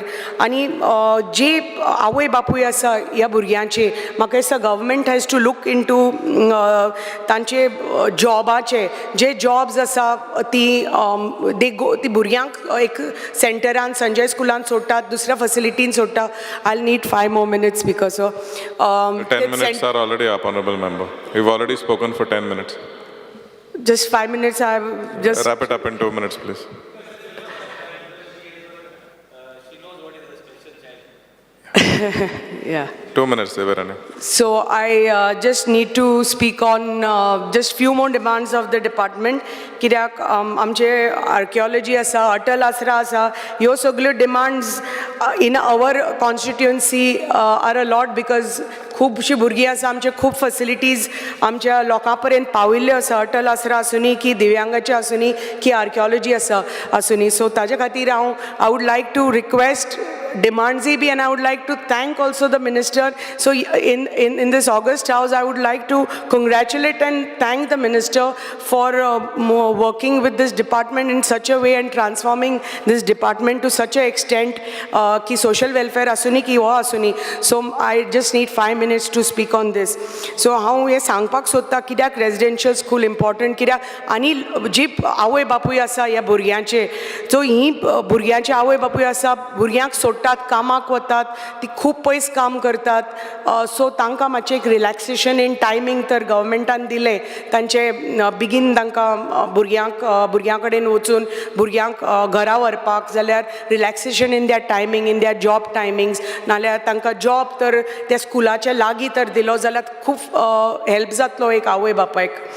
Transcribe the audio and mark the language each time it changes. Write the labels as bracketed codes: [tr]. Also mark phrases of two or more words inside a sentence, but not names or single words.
[kok] आणि जे आवय बापूय आसा ह्या भुरग्यांचे, म्हाका दिसता [en] government has to look into [kok] तांचे जॉबाचे जे जॉब्स आसा ती भुरग्यांक एक सेंटरान संजय स्कुलान सोडटात, दुसऱ्या फॅसिलिटीन सोडटा. [en] I need 5 more minutes because 10 minutes are already up, honorable member. We've already spoken for 10 minutes. Just 5 minutes. I just wrap it up in 2 minutes, please. She knows what is a special child. yeah. 2 minutes, Devarani. So I just need to speak on just few more demands of the department. [kok] कित्याक आमचे आर्किओलॉजी आसा, अटल आसरा आसा, ह्यो सगल्यो [en] demands in our constituency are a lot because [kok] खुबशीं भुरगीं आसा, आमचे खूब फॅसिलिटीज आमच्या लोकां पर्यंत पाविल्ल्यो आसा, अटल आसरा आसुनी की दिव्यांगाचे आसुनी की आर्किओलॉजी आसुनी. [en] सो [kok] ताजे खातीर हांव [en] I would like to request demands bhi, and I would like to thank also the minister. So in this August House, I would like to congratulate and thank the minister for working with this department in such a way and transforming this department to such a extent [kok] ki social welfare asuni ki wo asuni. [en] So I just need 5 minutes to speak on this. [kok] So हांव हे सांगपाक सोदता कित्याक [en] residential school important, [kok] कित्याक आनी जी आवय बापूय आसा ह्या भुरग्यांचे, सो ही भुरग्यांचे आवय बापूय आसा, भुरग्यांक सोडटात, कामाक वतात, ती खूब पयस काम करतात, सो तांकां मातशें एक [en] relaxation in timing [kok] तर गव्हर्मेंटान दिलें, तांचे बेगीन तांकां भुरग्यां कडेन वचून भुरग्यांक घरा व्हरपाक, जाल्यार [en] relaxation in the timing, in the job timings, [kok] नाल्यार तांकां जॉब तर त्या स्कुलाच्या लागीं तर दिलो जाल्यार खूब हेल्प जातलो एक आवय बापायक.